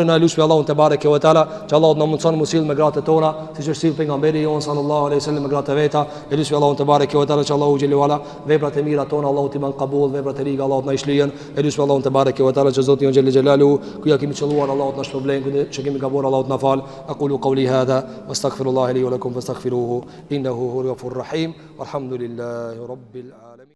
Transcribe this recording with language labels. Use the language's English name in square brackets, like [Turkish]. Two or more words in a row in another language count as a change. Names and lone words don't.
[Albanian] Na lutem Allahun [Arabic] تبارك وتعالى, [Albanian] që Allahu na mundson musil me gratë tona, siç është sill pejgamberi jon [Arabic] صلى الله عليه وسلم [Albanian] me gratë veta. E lutem Allahun [Arabic] تبارك وتعالى [Albanian] që Allahu [Arabic] جل وعلا [Albanian] veprat e mira tona Allahu ti ban qabul, veprat e liga Allahu na ishlihen. E lutem Allahun [Arabic] تبارك وتعالى [Albanian] që Zoti jon [Arabic] جل جلاله [Albanian] ku ja kemi çelluar Allahu na shpërblen, që kemi gabuar Allahu na fal. [Arabic] أقول قولي هذا وأستغفر الله لي ولكم فاستغفروه إنه هو الغفور الرحيم. والحمد لله رب العالمين.